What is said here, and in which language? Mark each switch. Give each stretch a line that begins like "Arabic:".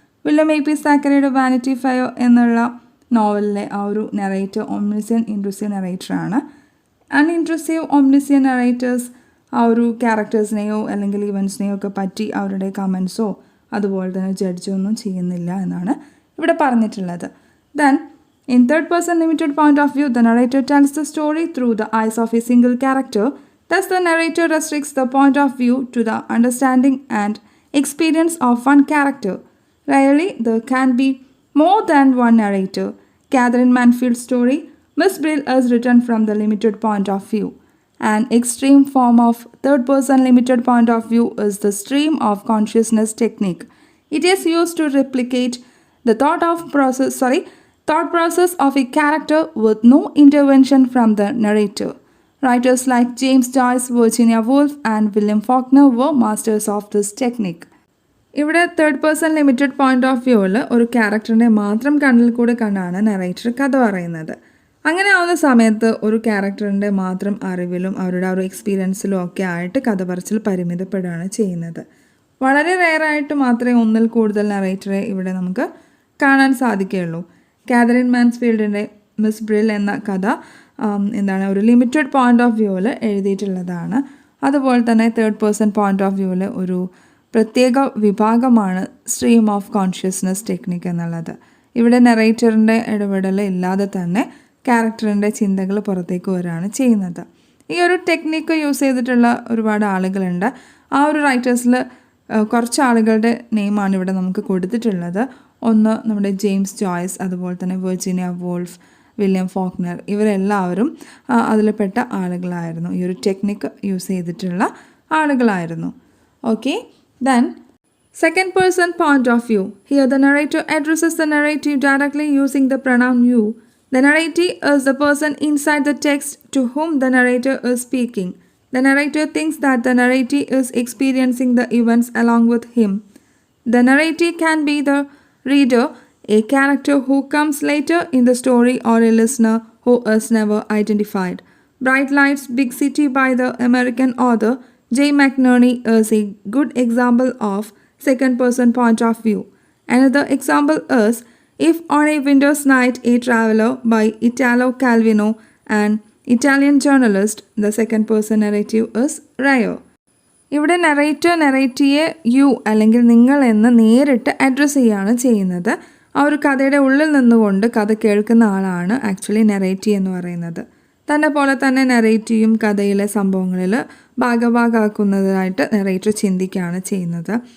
Malayalam: William മേക്പീസ് താക്കറയുടെ vanity fair എന്നുള്ള നോവലിലെ ആ ഒരു നറേറ്റർ ഒംനിസിയൻ്റ് ഇൻട്രൂസീവ് നറേറ്ററാണ്. അൺഇൻട്രൂസീവ് ഒംനിസിയൻ്റ് നറേറ്റേഴ്സ് ആ ഒരു ക്യാരക്ടേഴ്സിനെയോ അല്ലെങ്കിൽ ഇവൻറ്റ്സിനെയോ ഒക്കെ പറ്റി അവരുടെ കമൻസോ അതുപോലെ തന്നെ ജഡ്ജോ ഒന്നും ചെയ്യുന്നില്ല എന്നാണ് ഇവിടെ പറഞ്ഞിട്ടുള്ളത്.
English: Then in third person limited point of view, the narrator tells the story through the eyes of a single character. Thus, the narrator restricts the point of view to the understanding and experience of one character. Rarely, there can be more than one narrator. Catherine Manfield's story, Miss Brill, is written from the limited point of view. An extreme form of third person limited point of view is the stream of consciousness technique. It is used to replicate the thought process of a character with no intervention from the narrator. Writers like James Joyce, Virginia Woolf and William Faulkner were masters of this technique.
Malayalam: ഇവിടെ third person limited point of വ്യൂവിൽ ഒരു ക്യാരക്ടറിൻ്റെ മാത്രം കണ്ണിൽ കൂടെ കണ്ടാണ് narrator കഥ പറയുന്നത്. അങ്ങനെ ആവുന്ന സമയത്ത് ഒരു ക്യാരക്ടറിൻ്റെ മാത്രം അറിവിലും അവരുടെ ആ ഒരു എക്സ്പീരിയൻസിലും ഒക്കെ ആയിട്ട് കഥ പറച്ചിൽ പരിമിതപ്പെടുകയാണ് ചെയ്യുന്നത്. വളരെ റെയറായിട്ട് മാത്രമേ ഒന്നിൽ കൂടുതൽ നറേറ്ററെ ഇവിടെ നമുക്ക് കാണാൻ സാധിക്കുകയുള്ളൂ. കാതറിൻ മാൻസ്ഫീൽഡിൻ്റെ മിസ് ബ്രിൽ എന്ന കഥ ഒരു ലിമിറ്റഡ് പോയിന്റ് ഓഫ് വ്യൂവിൽ എഴുതിയിട്ടുള്ളതാണ്. അതുപോലെ തന്നെ തേർഡ് പേഴ്സൺ പോയിന്റ് ഓഫ് വ്യൂവിൽ ഒരു പ്രത്യേക വിഭാഗമാണ് സ്ട്രീം ഓഫ് കോൺഷ്യസ്നസ് ടെക്നിക്ക് എന്നുള്ളത്. ഇവിടെ നറേറ്ററിൻ്റെ ഇടപെടൽ ഇല്ലാതെ തന്നെ ക്യാരക്ടറിൻ്റെ ചിന്തകൾ പുറത്തേക്ക് വരികയാണ് ചെയ്യുന്നത്. ഈ ഒരു ടെക്നിക്ക് യൂസ് ചെയ്തിട്ടുള്ള ഒരുപാട് ആളുകളുണ്ട്. ആ ഒരു റൈറ്റേഴ്സിൽ കുറച്ച് ആളുകളുടെ നെയിമാണ് ഇവിടെ നമുക്ക് കൊടുത്തിട്ടുള്ളത്. ഒന്ന് നമ്മുടെ ജെയിംസ് ജോയ്സ്, അതുപോലെ തന്നെ വെർജീനിയ വോൾഫ്, വില്യം ഫോക്നർ, ഇവരെല്ലാവരും അതിൽപ്പെട്ട ആളുകളായിരുന്നു. ഈ ഒരു ടെക്നിക്ക് യൂസ് ചെയ്തിട്ടുള്ള ആളുകളായിരുന്നു.
English: Okay, then second person point of view. Here the narrator addresses the narrative directly using the pronoun you. The narrative is the person inside the text to whom the narrator is speaking. The narrator thinks that the narrative is experiencing the events along with him. The narrative can be the reader, a character who comes later in the story, or a listener who is never identified. Bright Lights, Big City by the American author J. McNerney is a good example of second person point of view. Another example is If on a Winter's Night, a Traveler by Italo Calvino, an Italian journalist. The second person narrative is rare.
Malayalam: ഇവിടെ നറേറ്റീയെ U അല്ലെങ്കിൽ നിങ്ങൾ എന്ന് നേരിട്ട് address ചെയ്യുകയാണ് ചെയ്യുന്നത്. ആ ഒരു കഥയുടെ ഉള്ളിൽ നിന്നുകൊണ്ട് കഥ കേൾക്കുന്ന ആളാണ് ആക്ച്വലി നറേറ്റീവ് എന്ന് പറയുന്നത്. തന്നെ പോലെ തന്നെ നറേറ്റീവും കഥയിലെ സംഭവങ്ങളിൽ ഭാഗഭാഗമാക്കുന്നതായിട്ട് നറേറ്റർ ചിന്തിക്കുകയാണ് ചെയ്യുന്നത്.